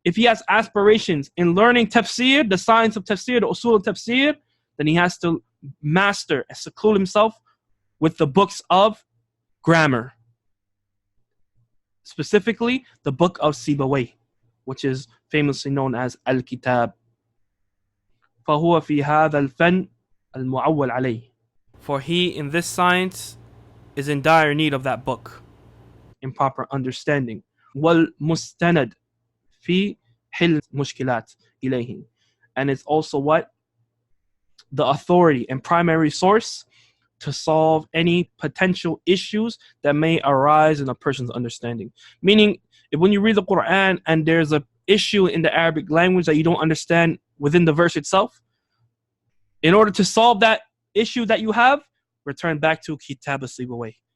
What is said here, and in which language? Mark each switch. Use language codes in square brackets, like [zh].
[en] If he has aspirations in learning Tafseer, the science of Tafseer, the usul of Tafseer, then he has to master and seclude himself with the books of grammar. Specifically, the book of Sibawayh, which is famously known as Al-Kitab. [ar] فهو في هذا الفن المعول عليه. [en] For he in this science is in dire need of that book, in proper understanding. [ar] والمستند في حل مشكلات إليه. [en] And it's also what? The authority and primary source to solve any potential issues that may arise in a person's understanding. Meaning, if when you read the Quran and there's an issue in the Arabic language that you don't understand within the verse itself, in order to solve that issue that you have, return back to Kitab al-Sibawayh.